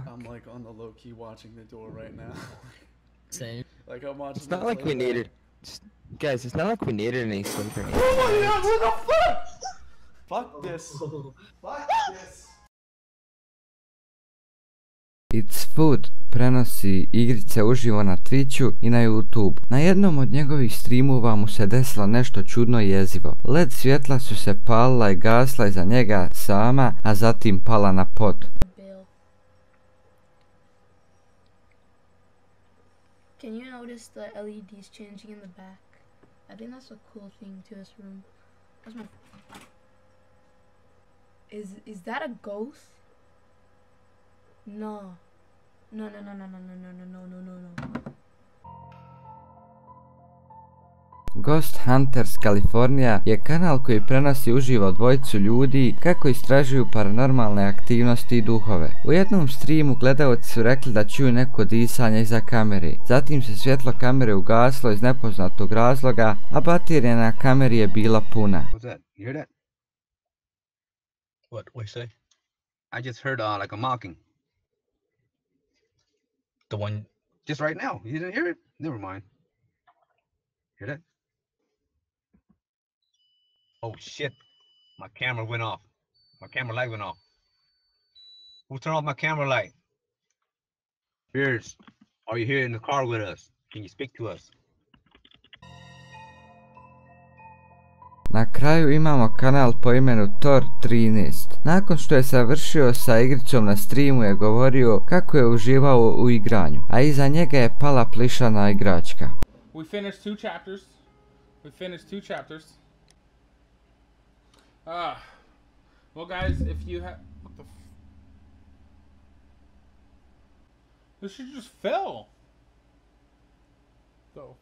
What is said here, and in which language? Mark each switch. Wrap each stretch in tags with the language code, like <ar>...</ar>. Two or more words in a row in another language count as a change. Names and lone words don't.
<en>I'm like on the low key watching the door right now. Same. Like I'm watching. It's not like we needed, guys. It's not like we needed any sleep or anything. Oh my god! What the fuck? Fuck this. Fuck this.</en> <bs>It's Food prenosi igrice uživo na Twitchu i na YouTube. Na jednom od njegovih streamova mu se desilo nešto čudno i jezivo. LED svjetla su se palila i gasla iza njega sama, a zatim pala na pod.</bs> <en>Can you notice the LEDs changing in the back? I think that's a cool thing to this room. That's my... Is that a ghost? No. No.</en> <bs>Ghost Hunters California je kanal koji prenosi uživo dvojicu ljudi kako istražuju paranormalne aktivnosti i duhove. U jednom streamu gledaoci su rekli da čuju neko disanje iza kamere. Zatim se svjetlo kamere ugaslo iz nepoznatog razloga, a baterija na kameri je bila puna.</bs> <en>What's that? You hear that? What you say? I just heard like a mocking. The one just right now. You didn't hear it? Never mind. Hear that? Oh shit. My camera went off. My camera light went off. Who turned off my camera light? Beers, are you here in the car with us? Can you speak to us?</en> <bs>Na kraju imamo kanal po imenu Thor13. Nakon što je završio sa igricom na streamu je govorio kako je uživao u igranju, a iza njega je pala plišana igračka.</bs> <en>We finished two chapters. Well guys, if you have... What the This shit just fell.</en>